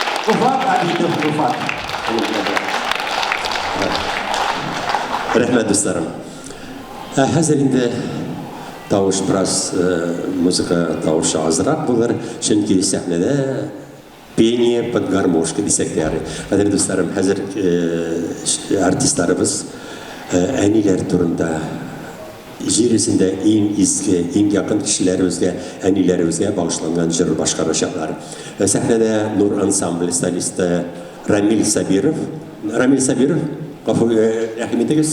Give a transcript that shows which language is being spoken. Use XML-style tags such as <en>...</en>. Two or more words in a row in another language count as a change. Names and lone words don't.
<tt>Ufak Abidov Ufak. Рәхмәт, дусларым. Хәзер инде тавыш бераз музыка тавышы азрак булыр, чөнки сәхнәдә</tt> <ru>пение под гармошка</ru> <tt>дисәк тә ярый. Хәзер дусларым, хәзер артистларыбыз әниләр турында җир йөзендә иң изге, иң якын кешеләребезгә, әниләребезгә багышланган җыр башкарачаклар. Сәхнәдә Нур ансамбль солисты Рамил Сабиров, гафу рәхим итегез.</tt>